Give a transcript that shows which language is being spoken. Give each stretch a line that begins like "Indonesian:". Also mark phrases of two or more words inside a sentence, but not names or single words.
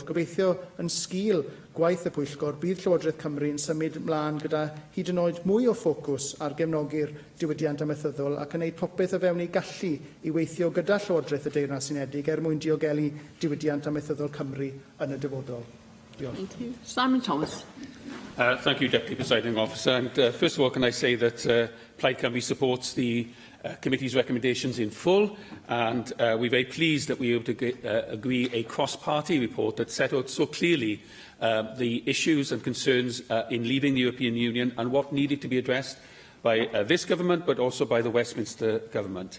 Welsh: Gobeithio yn sgil gwaith y pwyllgor, bydd Llywodraeth Cymru yn symud ymlaen gyda hyd yn oed mwy o ffocws ar gefnogi'r diwydiant amaethyddol ac yn gwneud popeth o fewn ei gallu i weithio gyda Llywodraeth y Deyrnas Unedig mwyn diogelu diwydiant amaethyddol Cymru yn y dyfodol. Diolch.
English: Thank you. Simon Thomas. Thank you, Deputy Presiding Officer. And first of all, can I say that Plaid Cymru supports the committee's recommendations in full, and we're very pleased that we were able to agree a cross-party report that set out so clearly the issues and concerns in leaving the European Union and what needed to be addressed by this government, but also by the Westminster government.